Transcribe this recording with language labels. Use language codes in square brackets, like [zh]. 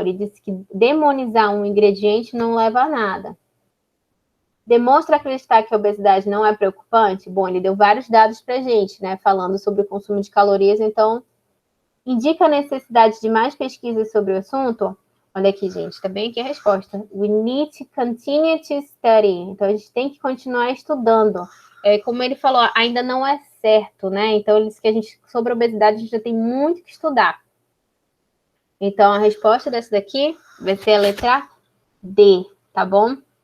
[pt] Ele disse que demonizar um ingrediente não leva a nada. Demonstra acreditar que a obesidade não é preocupante? Bom, ele deu vários dados para a gente, né? Falando sobre o consumo de calorias, então indica a necessidade de mais pesquisas sobre o assunto? Olha aqui, gente, tá bem aqui a resposta. [en] We need to continue to study. [pt] Então, a gente tem que continuar estudando. Como ele falou, ainda não é certo, né? Então, ele disse que sobre a obesidade, a gente já tem muito que estudar. Então, a resposta dessa daqui vai ser a letra D, tá bom?